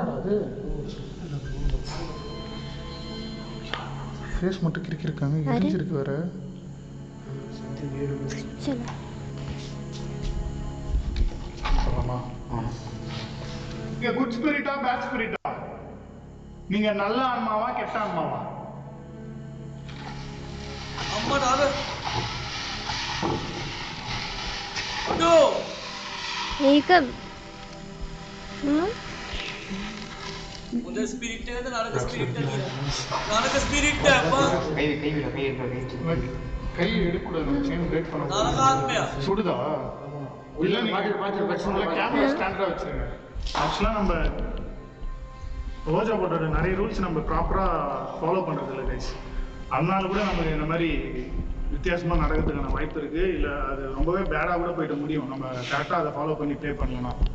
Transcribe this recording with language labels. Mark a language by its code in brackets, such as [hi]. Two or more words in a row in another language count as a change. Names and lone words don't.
[ta] அது ஃபேஸ் மட்டும் கிறுக்கிருக்காங்க, எரிஞ்சிருக்கு வேற. நீங்க [en] good spirit bad spirit? [ta] நீங்க நல்ல ஆன்மாவா கெட்ட ஆன்மாவா? [si] අම්මට අර අඩෝ ඒක හොඳ ස්පිරිට් එකද නරක ස්පිරිට් එකද කියලා. නරක ස්පිරිට් එක අප්පා. [ta] கை எடுக்கூடாது, [en] chain break [ta] பண்ண. [si] නරක ආත්මය. [ta] சுடுதா? இல்ல நீங்க [en] camera standard [ta] வச்சிருங்க. ஆக்சுவலா நம்ம ரோஜா போட்டோட நிறைய ரூல்ஸ் நம்ம [en] properly follow [ta] பண்றது இல்லை கைஸ். அதனால கூட நமக்கு இந்த மாதிரி வித்தியாசமா நடக்கிறதுக்கான வாய்ப்பு இருக்கு. இல்ல அது ரொம்பவே பேடா கூட போயிட முடியும். நம்ம கரெக்டா அதை ஃபாலோ பண்ணி ப்ளே பண்ணலாம்.